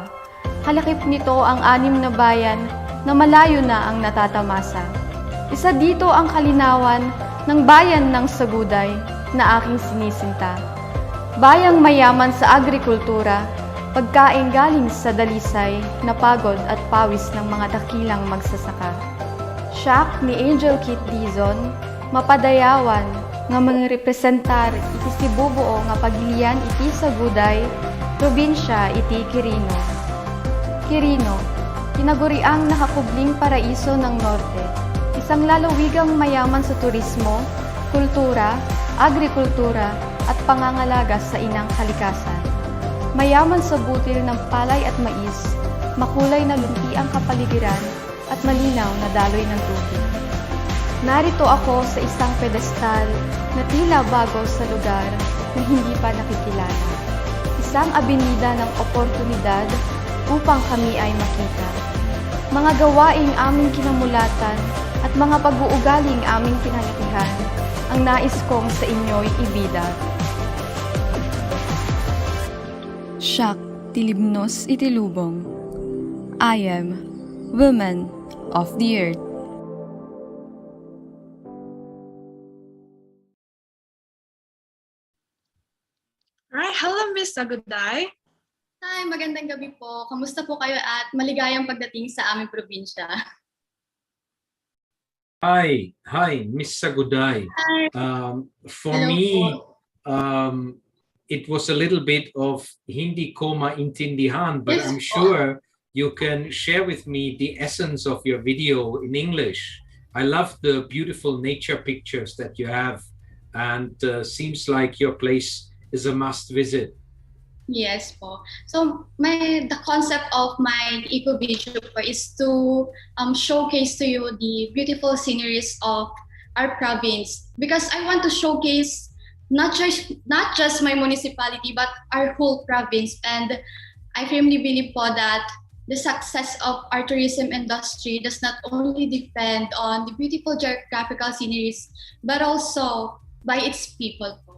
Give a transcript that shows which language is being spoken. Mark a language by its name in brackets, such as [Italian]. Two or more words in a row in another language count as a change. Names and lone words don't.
[Filipino] Kalakip nito ang 6 na bayan na malayo na ang natatamasa. Isa dito ang kalinawan ng bayan ng Saguday na aking sinisinta. Bayang mayaman sa agrikultura, pagkain galing sa dalisay na pagod at pawis ng mga dakilang magsasaka. [Iloko] Siak ni Angel Kit Dizon, mapadayawan nga mga representar iti sibubuo nga pagilian iti Saguday, probinsya iti Quirino. [Filipino] Quirino, tinaguriang nakakubling paraiso ng norte, isang lalawigang mayaman sa turismo, kultura, agrikultura at pangangalaga sa inang kalikasan. Mayaman sa butil ng palay at mais, makulay na lunti ang kapaligiran at malinaw na daloy ng tubig. Narito ako sa isang pedestal na tila bago sa lugar na hindi pa nakikilala. Isang abenida ng oportunidad upang kami ay makita. Mga gawaing aming kinamulatan at mga pag-uugaling aming kinalakihan ang nais kong sa inyo'y ibida. [Iloko] Siak tilibnos itilubong. [English] I am woman of the earth. Alright, hello Miss Saguday. [Filipino] Hi, magandang gabi po. Kamusta po kayo at maligayang pagdating sa aming probinsya? [English] Hi, Miss Saguday. Hi. For Hello me, po. it was a little bit of [Filipino] hindi ko maintindihan, [English] but Yes I'm po. sure you can share with me the essence of your video in English. I love the beautiful nature pictures that you have, and seems like your place is a must visit. Yes po. So the concept of my eco video po is to showcase to you the beautiful sceneries of our province, because I want to showcase not just my municipality but our whole province, and I firmly believe po that the success of our tourism industry does not only depend on the beautiful geographical sceneries but also by its people po.